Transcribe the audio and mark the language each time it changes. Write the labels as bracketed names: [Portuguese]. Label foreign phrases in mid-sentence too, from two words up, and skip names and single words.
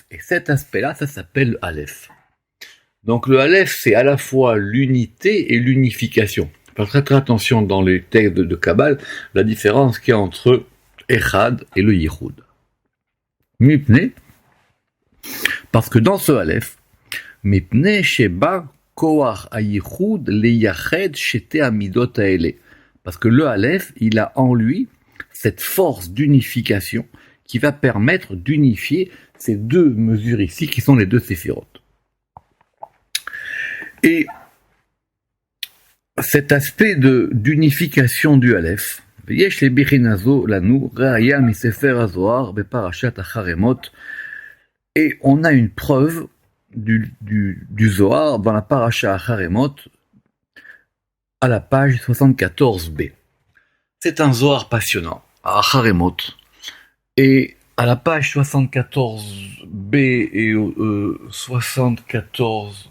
[French] Et cet aspect-là, ça s'appelle le Aleph. Donc le Aleph, c'est à la fois l'unité et l'unification. Faire très très attention dans les textes de Kabbale, la différence qu'il y a entre Echad et le Yichud. [Hebrew] Mipne, [French] parce que dans ce Aleph, [Hebrew] מפני שבו כח הייחוד לייחד שתי מידות האלה. [French] Parce que le Aleph, il a en lui cette force d'unification qui va permettre d'unifier ces deux mesures ici, qui sont les deux séphirotes. Et cet aspect d'unification du Aleph, [Hebrew] יש לבחינה זו לנו ראיה מספר הזוהר בפרשת אחרי מות, [French] et on a une preuve du Zohar dans la parasha acharemot à la page 74b. C'est un Zohar passionnant, à acharemot, et à la page 74b et 74...